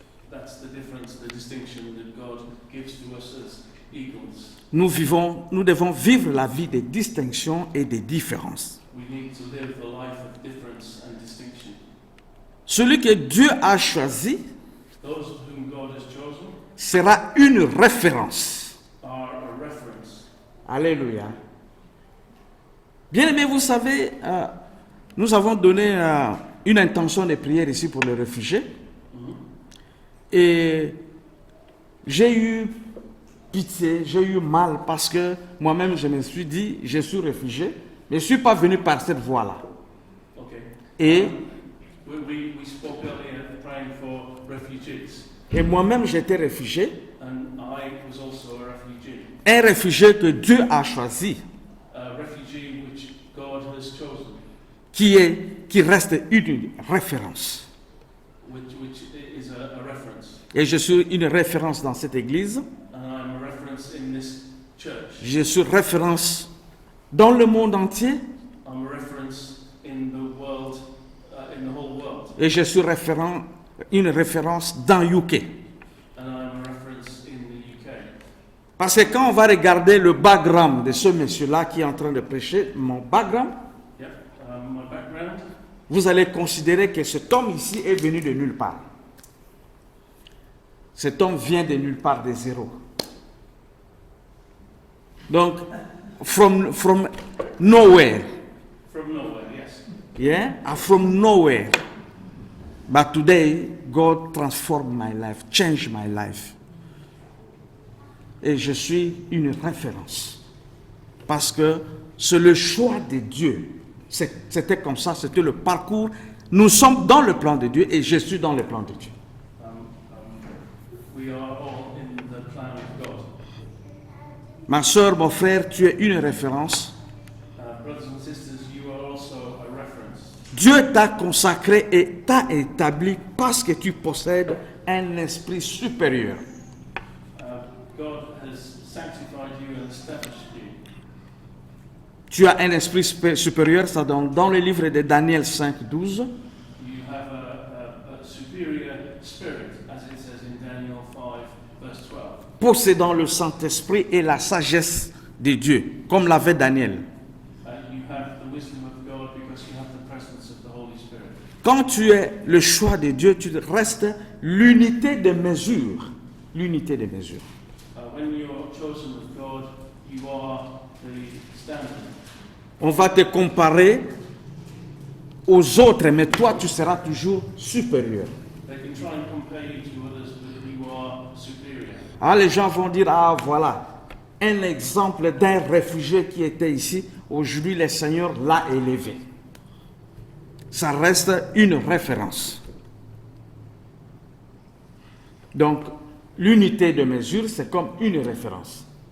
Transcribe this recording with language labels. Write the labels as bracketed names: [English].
[English] That's the difference, the distinction that God gives to us as eagles. [French] Nous devons vivre la vie des distinctions et des différences. [English] We need to live the life of difference and distinction. [French] Celui que Dieu a choisi [English] Those whom God has chosen [French] sera une référence. [English] are a reference. [French] Alléluia. Bien aimé, vous savez, nous avons donné une intention de prière ici pour les réfugiés. Et j'ai eu pitié, j'ai eu mal parce que moi-même je me suis dit, je suis réfugié, mais je ne suis pas venu par cette voie-là. [English] Okay. [French] Et, [English] We spoke earlier praying for refugees, [French] et moi-même j'étais réfugié, [English] and I was also a refugee. [French] un réfugié que Dieu a choisi, [English] A refugee which God has chosen, [French] qui reste une référence. [English] which is a reference. [French] Et je suis une référence dans cette église, [English] And I'm a reference in this church. [French] je suis référence dans le monde entier, [English] I'm a reference in the world, in the whole world. [French] et je suis une référence dans UK. [English] And I'm a reference in the UK. [French] Parce que quand on va regarder le background de ce monsieur-là qui est en train de prêcher, mon background, [English] Yeah. My background, [French] vous allez considérer que cet homme ici est venu de nulle part. Cet homme vient de nulle part, de zéro. [English] Donc, from nowhere. from nowhere, yes. Yeah? From nowhere. But today, God transformed my life, changed my life. [French] Et je suis une référence. Parce que c'est le choix de Dieu. C'était comme ça, c'était le parcours. Nous sommes dans le plan de Dieu et je suis dans le plan de Dieu. [English] We are all in the plan of God. [French] Ma soeur, mon frère, tu es une référence. [English] Brothers and sisters, you are also a reference. [French] Dieu t'a consacré et t'a établi parce que tu possèdes un esprit supérieur. [English] God has sanctified you and established you. [French] Tu as un esprit supérieur, ça dans le livre de Daniel 5, 12. [English] You have a superior spirit, as it says in Daniel 5, verse 12. [French] Possédant le Saint-Esprit et la sagesse de Dieu, comme l'avait Daniel. [English] You have the wisdom of God because you have the presence of the Holy Spirit. [French] Quand tu es le choix de Dieu, tu restes l'unité de mesure. L'unité de mesure. [English] When you are chosen of God, you are the standard. [French] On va te comparer aux autres, mais toi, tu seras toujours supérieur. [English] They can try and compare you to others, but you are superior. [French] Ah, les gens vont dire, ah voilà, un exemple d'un réfugié qui était ici, aujourd'hui le Seigneur l'a élevé. Ça reste une référence. Donc, l'unité de mesure, c'est comme une référence.